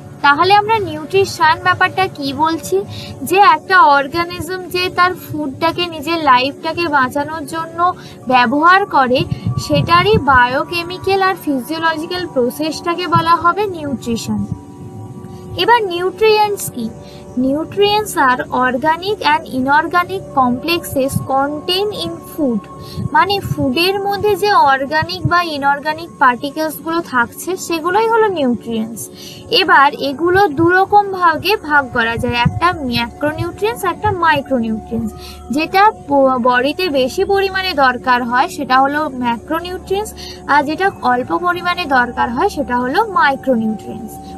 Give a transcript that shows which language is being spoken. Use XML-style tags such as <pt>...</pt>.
<bn>তাহলে আমরা নিউট্রিশন ব্যাপারটা কি বলছি, যে একটা অর্গানিজম যে তার ফুডটাকে নিজের লাইফটাকে বাঁচানোর জন্য ব্যবহার করে সেটারই বায়োকেমিক্যাল আর ফিজিওলজিক্যাল প্রসেসটাকে বলা হবে নিউট্রিশন। এবার নিউট্রিয়েন্টস কি?</bn> <en>Nutrients are organic and inorganic complexes contained in food.</en> <bn>মানে ফুডের মধ্যে যে অর্গানিক বা ইনঅর্গানিক পার্টিকেলসগুলো থাকছে সেগুলোই হলো নিউট্রিয়েন্টস। এবার এগুলো দুরকম ভাগে ভাগ করা যায়, একটা ম্যাক্রোনিউট্রিয়েন্টস, একটা মাইক্রোনিউট্রিয়েন্টস। যেটা বডিতে বেশি পরিমাণে দরকার হয় সেটা হলো ম্যাক্রোনিউট্রিয়েন্টস, আর যেটা অল্প পরিমাণে দরকার হয় সেটা হলো মাইক্রোনিউট্রিয়েন্টস।</bn>